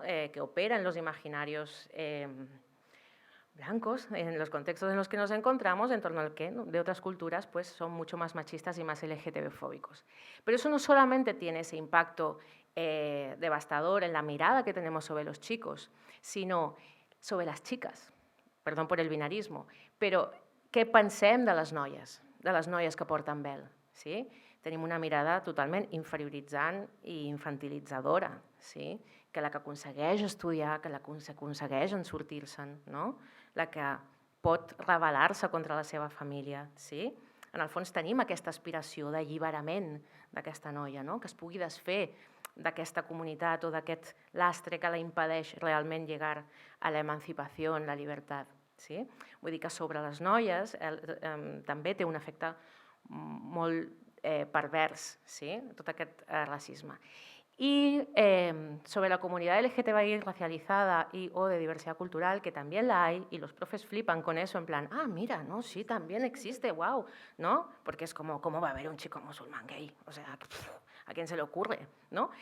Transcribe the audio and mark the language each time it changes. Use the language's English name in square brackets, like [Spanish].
[Spanish] Que opera en los imaginarios blancos, en los contextos en los que nos encontramos, en torno al que, ¿no? De otras culturas pues, son mucho más machistas y más LGTB-fóbicos. Pero eso no solamente tiene ese impacto devastador en la mirada que tenemos sobre los chicos, sino sobre las chicas. [Catalan] Perdó per el binarisme, però què pensem de les noies que porten vel? Sí? Tenim una mirada totalment inferioritzant i infantilitzadora, sí? Que la que aconsegueix estudiar, que la que aconsegueix en sortir-se'n, no? La que pot rebel·lar-se contra la seva família. Sí? En el fons tenim aquesta aspiració d'alliberament d'aquesta noia, no? Que es pugui desfer d'aquesta comunitat o d'aquest lastre que la impedeix realment llegar a l'emancipació, la llibertat. Sí? Vull dir que sobre les noies també té un efecte molt pervers, sí? Tot aquest racisme. [Spanish] Y sobre la comunidad LGTBI racializada y o de diversidad cultural, que también la hay, y los profes flipan con eso, en plan, ah, mira, no, sí, también existe, wow, ¿no? Porque es como, ¿cómo va a haber un chico musulmán gay? O sea, ¿a quién se le ocurre? ¿No?